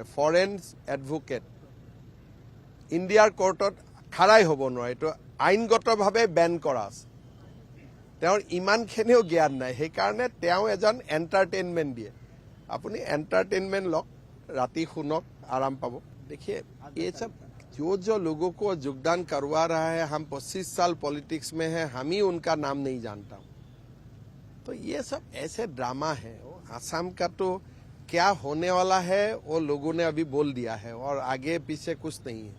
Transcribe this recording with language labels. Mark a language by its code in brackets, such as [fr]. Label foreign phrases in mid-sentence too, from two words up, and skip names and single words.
[en] foreign advocate [as] ইণ্ডিয়াৰ কোৰ্টত খাৰাই হ'ব নোৱাৰে। এইটো আইনগতভাৱে বেন কৰা আছে। তেওঁৰ ইমানখিনিও জ্ঞান নাই, সেইকাৰণে তেওঁ এজন এণ্টাৰটেইনমেণ্ট দিয়ে। আপুনি এণ্টাৰটেইনমেণ্ট লওক, ৰাতি শুনক, আৰাম পাব। [hi] देखिए, ये सब जो लोगों को योगदान करवा रहा है, हम 25 साल पॉलिटिक्स में हैं, हम ही उनका नाम नहीं जानता हूं। तो ये सब ऐसे ड्रामा है। असम का तो क्या होने वाला है वो लोगों ने अभी बोल दिया है, और आगे पीछे कुछ नहीं है।